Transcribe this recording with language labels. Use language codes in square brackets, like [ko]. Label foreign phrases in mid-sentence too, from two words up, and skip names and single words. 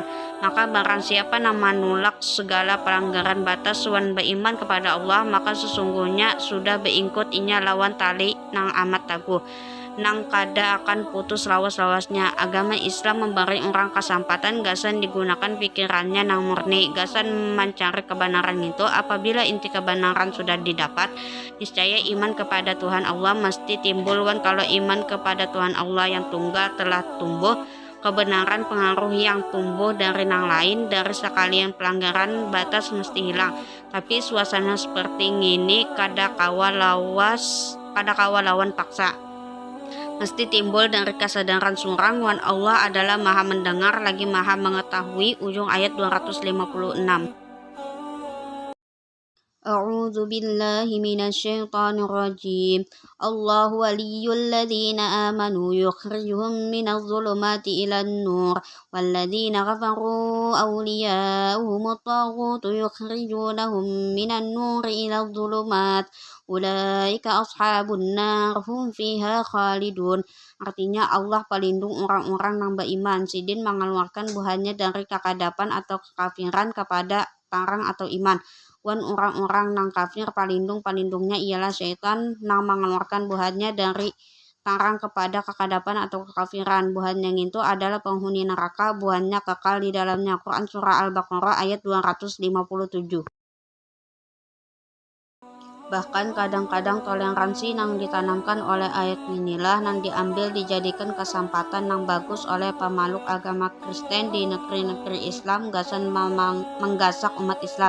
[bjn] Maka barang siapa yang menolak segala pelanggaran batas wan beriman kepada Allah, maka sesungguhnya sudah beingkut inya lawan tali nang amat taguh, nang kada akan putus lawas-lawasnya. Agama Islam memberi orang kesempatan gasan digunakan pikirannya nang murni, gasan mencari kebenaran itu. Apabila inti kebenaran sudah didapat, niscaya iman kepada Tuhan Allah mesti timbul. Wan kalau iman kepada Tuhan Allah yang tunggal telah tumbuh, kebenaran pengaruh yang tumbuh dari nang lain, dari sekalian pelanggaran batas mesti hilang. Tapi suasana seperti ini kada kawa lawan paksa, mesti timbul dari kesadaran surang wan Allah adalah maha mendengar lagi maha mengetahui. Ujung ayat 256. [ar] أعوذ بالله من الشيطان الرجيم. الله ولي الذين آمنوا يخرجهم من الظلمات إلى النور والذين كفروا أولياؤهم الطاغوت يخرجونهم من النور إلى الظلمات أولئك أصحاب النار هم فيها خالدون. [bjn] Artinya Allah pelindung orang-orang yang beriman. Sidin mengeluarkan buahnya dari kekadapan atau kekafiran kepada tarang atau iman. Wan orang-orang nang kafir palindungnya ialah syaitan nang mengeluarkan buahnya dari tarang kepada kekadapan atau kekafiran. Buahnya itu adalah penghuni neraka, buahnya kekal di dalamnya. Quran Surah Al-Baqarah ayat 257. Bahkan kadang-kadang toleransi nang ditanamkan oleh ayat inilah nang diambil dijadikan kesempatan nang bagus oleh pemaluk agama Kristen di negeri-negeri Islam gasan menggasak umat Islam.